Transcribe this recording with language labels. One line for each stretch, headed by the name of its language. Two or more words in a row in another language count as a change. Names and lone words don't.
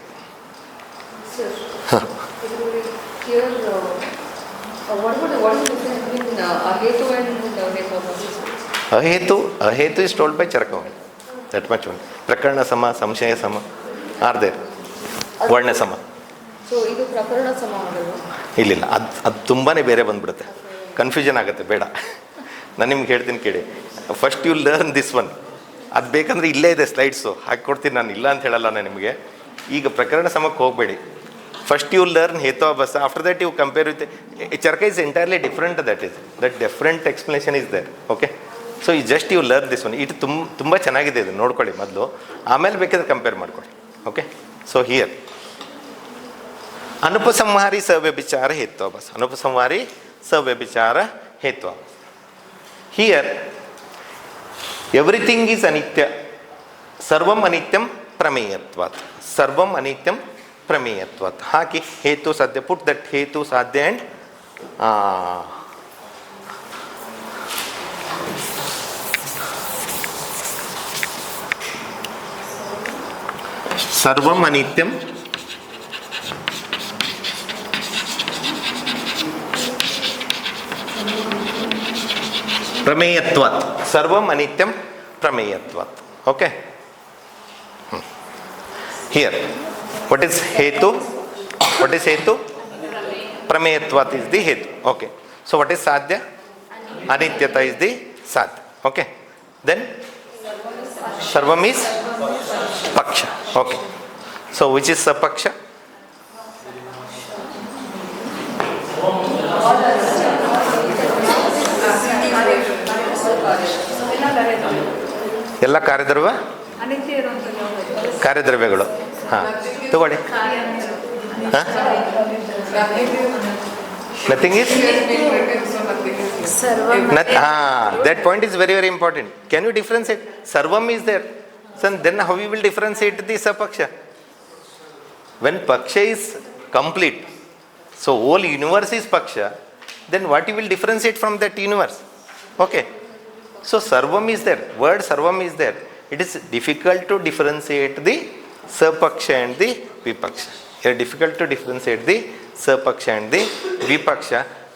English: Sir, here, what is the difference between Ahetu and Hetuvavasas? Ahetu is told by Charaka. That much only. Prakarana Sama, Samshaya Sama are there. Varna Sama. So,
Kannada: ಇದು ಪ್ರಕರಣ ಸಮಾನಗಳು ಇಲ್ಲ ಅದು ತುಂಬಾ ಬೇರೆ ಬಂದ್ಬಿಡುತ್ತೆ, ಕನ್ಫ್ಯೂಷನ್ ಆಗುತ್ತೆ, ಬೇಡ. ನಾನು ನಿಮ್ಗೆ ಹೇಳ್ತೀನಿ ಕೇಳಿ.
English: First you learn this one.
Kannada: ಅದು ಬೇಕಂದ್ರೆ ಇಲ್ಲೇ ಇದೆ ಸ್ಲೈಡ್ಸು, ಹಾಕಿಕೊಡ್ತೀನಿ, ನಾನು ಇಲ್ಲ ಅಂತ ಹೇಳಲ್ಲ ನಾನು ನಿಮಗೆ. ಈಗ ಪ್ರಕರಣ ಸಮಕ್ಕೆ ಹೋಗಬೇಡಿ.
English: First you learn ಹೇತುವಾಭಾಸ, after that you compare with Charaka is entirely different. That different explanation is there. Okay, so ಈ just you learn this one.
Kannada: ಇದು ತುಂಬ ಚೆನ್ನಾಗಿದೆ, ಇದು ನೋಡ್ಕೊಳ್ಳಿ ಮೊದಲು, ಆಮೇಲೆ ಬೇಕಾದ್ರೆ ಕಂಪೇರ್ ಮಾಡ್ಕೊಳ್ಳಿ.
English: Okay, so here
Sanskrit: ಅನುಪಸಂಹಾರಿ ಸವ್ಯಭಿಚಾರ ಹೇತ್ವಾಭಾಸ. ಅನುಪಸಂಹಾರಿ ಸವ್ಯಭಿಚಾರ ಹೇತ್ವಾಭಾಸ.
English: Here everything is
Sanskrit: ಅನಿತ್ಯ, ಸರ್ವಂ ಅನಿತ್ಯಂ ಪ್ರಮೇಯತ್ವಾತ್. ಸರ್ವಂ ಅನಿತ್ಯಂ ಪ್ರಮೇಯತ್ವಾತ್
Kannada: ಹಾಕಿ
Sanskrit: ಹೇತು ಸಾಧ್ಯ.
English: Put that
Sanskrit: ಹೇತು ಸಾಧ್ಯ
English: and
Sanskrit: ಸರ್ವಂ ಅನಿತ್ಯಂ ಪ್ರಮೇಯತ್ವಾತ್. ಸರ್ವಂ ಅನಿತ್ಯಂ ಪ್ರಮೇಯತ್ವಾತ್.
English: Okay, here what is hetu? What is hetu? Prameyatvat is the hetu. Okay, so what is sadhya? Anityata is the sadhya. Okay, then sarvam is paksha. Okay, so which is sapaksha?
Kannada: ಎಲ್ಲ ಕಾರ್ಯದ್ರವ್ಯ, ಕಾರ್ಯದ್ರವ್ಯಗಳು. ಹಾಂ, ತಗೊಳ್ಳಿ. ಹಾಂ,
English: nothing is
Kannada: ಹಾಂ,
English: That point is very very important. Can you differentiate? ಸರ್ವಮ್ is there, so then how you will differentiate the ಸಪಕ್ಷ? When ಪಕ್ಷ is complete, so whole universe is ಪಕ್ಷ, then what you will differentiate from that universe? Okay, so sarvam is there, word sarvam is there. It is difficult to differentiate the sapaksha and the vipaksha. It is difficult to differentiate the sapaksha and the vipaksha.